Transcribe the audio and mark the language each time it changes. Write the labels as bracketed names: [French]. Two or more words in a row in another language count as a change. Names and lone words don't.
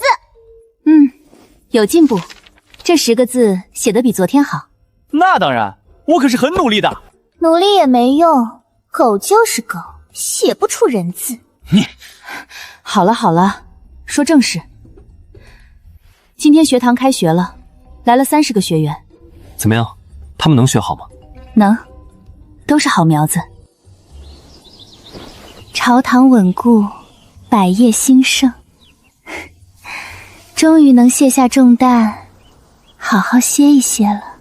[Chinese] 有進步，這10個字寫得比昨天好。那當然，我可是很努力的。努力也沒用，狗就是狗，寫不出人字。你，好了好了，說正事。今天學堂開學了，來了30個學員。怎麼樣？他們能學好嗎？能，都是好苗子。朝堂穩固，百業興盛。終於能卸下重擔，好好歇一歇了。